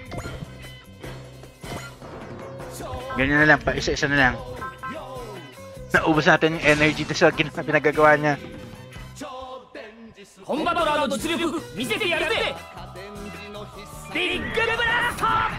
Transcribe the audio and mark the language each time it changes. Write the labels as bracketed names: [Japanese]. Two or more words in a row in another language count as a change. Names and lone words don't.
[Filipino] Ganyan na lang, pa isa-isa na lang. Naubos natin yung energy sa pinagagawa niya. [Japanese] Combattler の実力見せてやるぜビッグブラスト